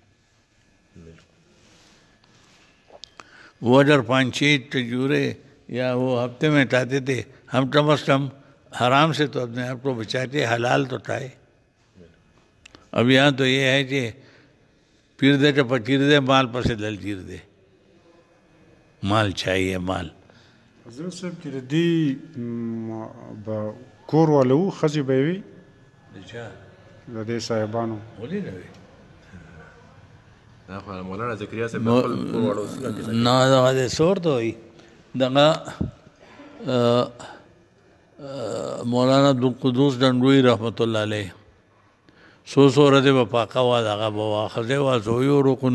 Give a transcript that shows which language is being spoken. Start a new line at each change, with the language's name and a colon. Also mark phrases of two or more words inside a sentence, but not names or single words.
Urdu: وہ اگر 5-6 کھجورے یا وہ ہفتے میں کھاتے تھے, ہم کم از کم حرام سے تو اپنے آپ کو بچاتے, حلال تو کھائے. اب یہاں تو یہ ہے کہ پیر دے تو پچیر دے, مال پر سے دل چیر دے, مال چاہیے مال.
Pashto: حضرت صاحب چې د دې به کور والا وو ښځې به یې وي د دې صاحبانو ولې نه وي؟ مولانا زکریا صاحب خپل کور والا اوسه نه دغه سور ته وایي دغه مولانا عبدالقدوس ډنډوي
Arabic: رحمت الله علیه
Pashto: څو ورځې به پاکه وه دغه به واخذې وه زوی رکن